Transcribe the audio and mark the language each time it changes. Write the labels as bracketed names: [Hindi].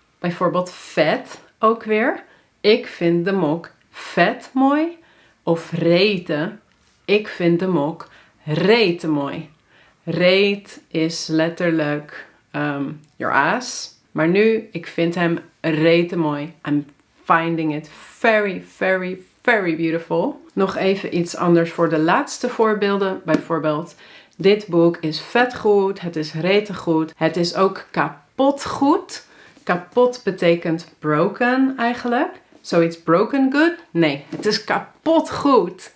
[Dutch] Bijvoorbeeld vet ook weer. Ik vind de mok vet mooi. Of rete. Ik vind de mok rete mooi. Reet is letterlijk [English] your ass. [Dutch] Maar nu, ik vind hem rete mooi. [English] I'm finding it very, very, very beautiful. [Dutch] Nog even iets anders voor de laatste voorbeelden. Bijvoorbeeld, dit boek is vet goed. Het is rete goed. Het is ook kapot goed. Kapot betekent broken eigenlijk. Zoiets [English] broken good? [Dutch] Nee, het is kapot goed.